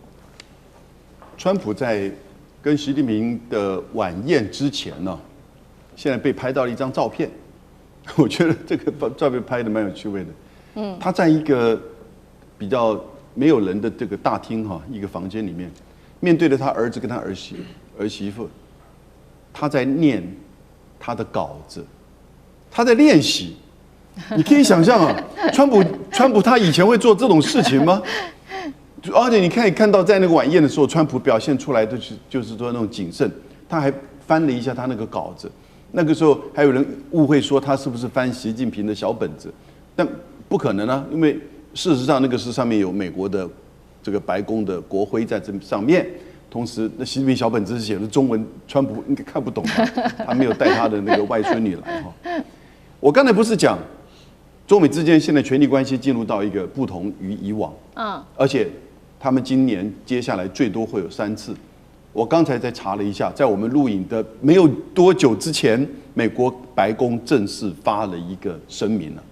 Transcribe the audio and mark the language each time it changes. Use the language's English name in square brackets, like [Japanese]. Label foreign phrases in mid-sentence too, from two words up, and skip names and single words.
[Chinese] 川普在跟習近平的晚宴之前呢，現在被拍到了一張照片，我覺得這個照片拍的蠻有趣味的。他在一個比較沒有人的這個大廳哈，一個房間裡面，面對着他兒子跟他兒媳婦，他在念他的稿子，他在練習。你可以想象啊，川普他以前會做這種事情嗎？而且你可以看到，在那個晚宴的時候，川普表現出來的就是說那種謹慎，他還翻了一下他那個稿子。那個時候還有人誤會說他是不是翻習近平的小本子，但不可能啊，因為事實上那個是上面有美國的這個白宮的國徽在這上面，同時那習近平小本子是寫的中文，川普應該看不懂吧？他沒有帶他的那個外孫女來哈。我剛才不是講中美之間現在權力關係進入到一個不同於以往，而且他們今年接下來最多會有3次。我剛才在查了一下，在我們錄影的沒有多久之前，美國白宮正式發了一個聲明了。